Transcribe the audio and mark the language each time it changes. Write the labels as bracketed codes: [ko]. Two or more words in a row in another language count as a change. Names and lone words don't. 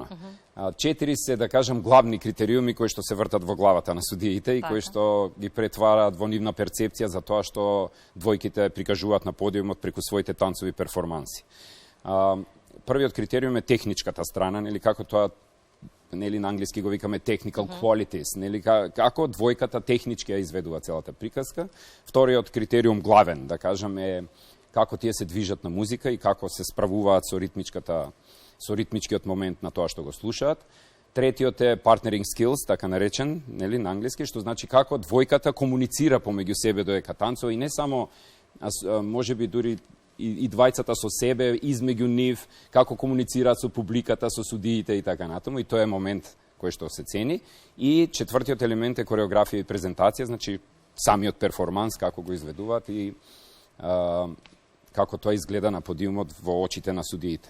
[mk] 4 се, да кажем, главни критериуми кои што се вртат во главата на судиите и кои што ги претвараат во нивна перцепција за тоа што двојките прикажуваат на подиумот преку своите танцови перформанси. Првиот критериум е техничката страна, нели како тоа, нели на англиски го викаме [en] technical qualities, [mk] нели како двојката технички ја изведува целата приказка. Вториот критериум главен, да кажем, е како тие се движат на музика и како се справуваат со ритмичкиот момент на тоа што го слушаат. Третиот е [en] partnering skills, [mk] така наречен, нели на англиски, што значи како двојката комуницира помеѓу себе додека танцува и не само можеби дури и двајцата со себе, измеѓу нив, како комуницираат со публиката, со судиите и така натаму, и тоа е момент кој што се цени. И четвртиот елемент е кореографија и презентација, значи самиот перформанс, како го изведуваат и како тоа изгледа на подиумот во очите на судиите.